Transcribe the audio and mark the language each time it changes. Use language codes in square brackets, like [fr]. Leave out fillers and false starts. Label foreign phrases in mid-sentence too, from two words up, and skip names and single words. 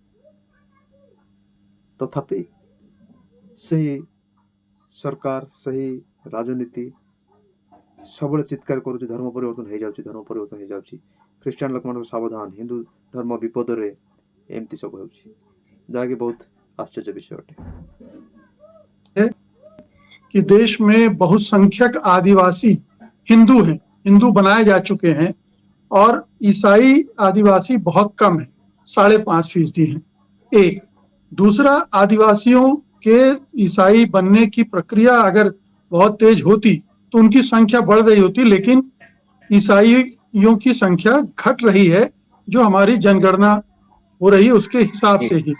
[or] ତଥାପି ସେହି ସରକାର, ସେହି ରାଜନୀତି ସବୁବେଳେ ଚିତ୍କାର କରୁଛି ଧର୍ମ ପରିବର୍ତ୍ତନ ହେଇଯାଉଛି, ଧର୍ମ ପରିବର୍ତ୍ତନ ହେଇଯାଉଛି। ଖ୍ରୀଷ୍ଟିଆନ ଲୋକମାନଙ୍କୁ ସାବଧାନ, ହିନ୍ଦୁ ଧର୍ମ ବିପଦରେ, ଏମିତି ସବୁ ହେଉଛି, ଯାହାକି ବହୁତ ଆଶ୍ଚର୍ଯ୍ୟ ବିଷୟ ଅଟେ [hi] कि देश में बहुसंख्यक आदिवासी हिंदू हैं, हिंदू बनाए जा चुके हैं और ईसाई आदिवासी बहुत कम है, 5.5% हैं। एक दूसरा, आदिवासियों के ईसाई बनने की प्रक्रिया अगर बहुत तेज होती तो उनकी संख्या बढ़ रही होती, लेकिन ईसाइयों की संख्या घट रही है, जो हमारी जनगणना हो रही है उसके हिसाब से ही।